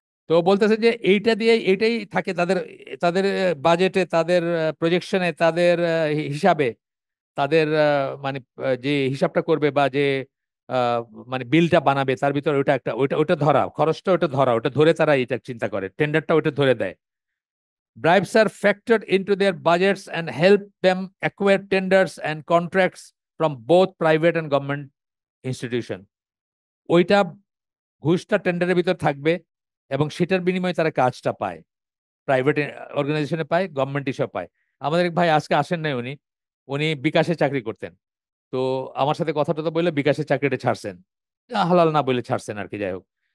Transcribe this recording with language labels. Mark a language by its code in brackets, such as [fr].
[bn] তো বলতেছে যে এইটা দিয়ে এটাই থাকে তাদের, তাদের বাজেটে, তাদের প্রজেকশনে, তাদের হিসাবে, তাদের মানে যে হিসাবটা করবে বা যে আহ, মানে বিলটা বানাবে তার ভিতরে ওটা একটা, ওটা ওটা ধরা, খরচটা ওটা ধরা, ওটা ধরে তারা এটা চিন্তা করে, টেন্ডারটা ওটা ধরে দেয়। [en] Bribes are factored into their budgets and help them acquire tenders and contracts from both private and government institution. [bn] ওইটা ঘুষটা টেন্ডারের ভিতর থাকবে এবং সেটার বিনিময়ে তারা কাজটা পায়, প্রাইভেট অর্গানাইজেশনে পায়, গভর্নমেন্ট হিসাবে পায়। আমাদের এক ভাই আজকে আসেন নাই, উনি উনি বিকাশে চাকরি করতেন। তো আমার সাথে কথাটা তো বললে বিকাশের চাকরিটা ছাড়ছেন, হালাল না বলে ছাড়ছেন আর কি, যাই হোক।